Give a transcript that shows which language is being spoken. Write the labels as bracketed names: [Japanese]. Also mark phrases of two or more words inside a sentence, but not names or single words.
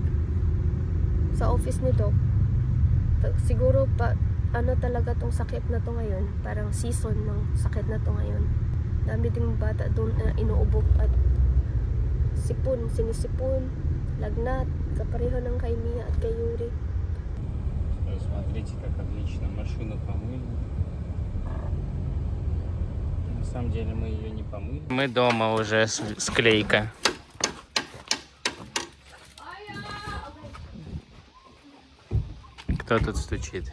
[Filipino] Sa office ni Doc. Siguro ano talaga tong sakit na to ngayon. Parang season ng sakit na to ngayon. Dami ding bata doon na inuubok at sinisipon, lagnat, kapareho ng kay Mia at kay Yuri. [Russian] Смотрите, как отлично машину помыли. На самом деле мы ее не помыли. Мы дома уже склейка. Кто тут стучит?